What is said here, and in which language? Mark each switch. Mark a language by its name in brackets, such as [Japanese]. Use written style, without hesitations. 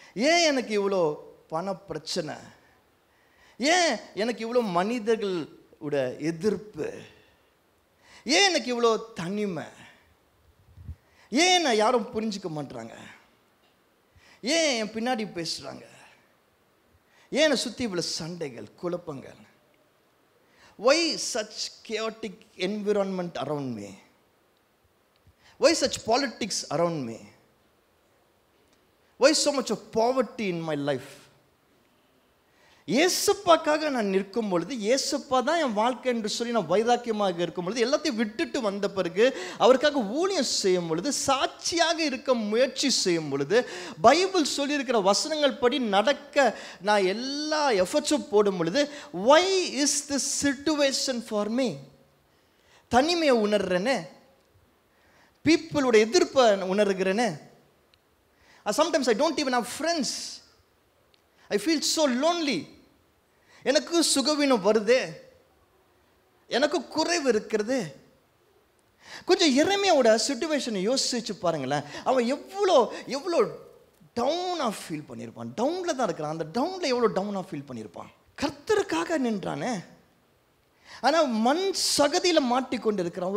[Tamil] ஏன் எனக்கு இவ்வளோ பண பிரச்சனை? ஏன் எனக்கு இவ்வளோ மனிதர்களோட எதிர்ப்பு? ஏன் எனக்கு இவ்வளோ தனிமை? ஏன் நான் யாரும் புரிஞ்சுக்க மாட்டாங்க? ஏன் என் பின்னாடி பேசுகிறாங்க? ஏன் என்னை சுற்றி இவ்வளோ சண்டைகள், குழப்பங்கள்? [English] why such chaotic environment around me? why such politics around me? why so much of poverty in my life? [Tamil] இயேசுப்பாக்காக நான் நிற்கும் பொழுது, இயேசுப்பா தான் என் வாழ்க்கை என்று சொல்லி நான் வைராக்கியமாக இருக்கும் பொழுது, எல்லாத்தையும் விட்டுட்டு வந்த பிறகு அவருக்காக ஊழியம் செய்யும் பொழுது, சாட்சியாக இருக்க முயற்சி செய்யும் பொழுது, பைபிள் சொல்லியிருக்கிற வசனங்கள் படி நடக்க நான் எல்லா எஃபர்ட்ஸும் போடும் பொழுது, [English] why is this situation for me? [Tamil] தனிமையை உணர்றேனே, பீப்புளோட எதிர்ப்பை உணர்கிறேனே. [English] Sometimes I don't even have friends. I feel so lonely. [Tamil] எனக்கு சுகவீனம் வருதே, எனக்கு குறைவு இருக்கிறது. கொஞ்சம் எரேமியாவோட சிச்சுவேஷனை யோசிச்சு பாருங்களேன். அவன் எவ்வளோ எவ்வளோ டவுனாக ஃபீல் பண்ணியிருப்பான். டவுனில் தான் இருக்கிறான். அந்த டவுனில் எவ்வளோ டவுனாக ஃபீல் பண்ணியிருப்பான். கர்த்தருக்காக நின்றானே, ஆனால் மண் சகதியில் மாட்டிக்கொண்டு இருக்கிறான்.